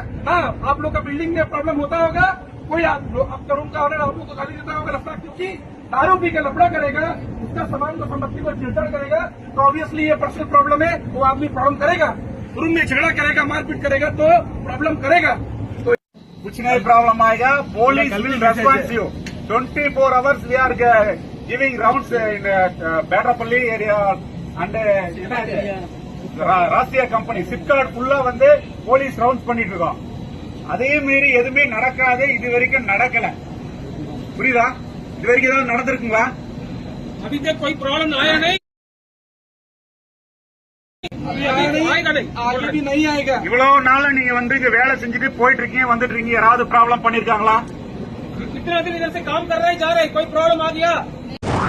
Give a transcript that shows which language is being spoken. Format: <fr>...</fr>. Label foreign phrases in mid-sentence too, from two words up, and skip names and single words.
<hi>हाँ आप लोग का बिल्डिंग में प्रॉब्लम होता होगा, कोई आपका रूम का ऑनर आप लोग को गाली देता होगा रास्ता, क्योंकि दारू पी के लफड़ा करेगा, उसका सामान को संपत्ति को छेड़छाड़ करेगा, तो ऑब्वियसली ये</hi> <en>personal problem</en> <hi>है, वो आदमी प्रॉब्लम करेगा, रूम में झगड़ा करेगा, मारपीट करेगा तो प्रॉब्लम करेगा। तो कुछ नहीं प्रॉब्लम आएगा,</hi> <en>police will respond you 24 hours we are giving rounds in Bedapalli area and</en> <ta>ராசியா கம்பெனி சிப்கார்ட் ஃபுல்லா வந்து போலீஸ் ரவுண்ட்ஸ் பண்ணிட்டு இருக்கோம். அதே மீறி எதுவுமே நடக்காது, இது வரைக்கும் நடக்கல. புரியுதா? இது வரைக்கும் ஏதாவது நடந்திருக்குங்களா?</ta> <hi>अभी तक कोई प्रॉब्लम आया नहीं, आगे भी नहीं आएगा।</hi> <ta>இவ்வளவு நாள் நீங்க வந்து இங்க வேலை செஞ்சுட்டு போயிட்டு இருக்கீங்க, வந்துட்டு இருக்கீங்க, யாராவது ப்ராப்ளம் பண்ணிருக்காங்களா?</ta> <hi>कितने दिन इधर से काम कर रहे हैं, जा रहे हैं, कोई प्रॉब्लम आ गया?</hi>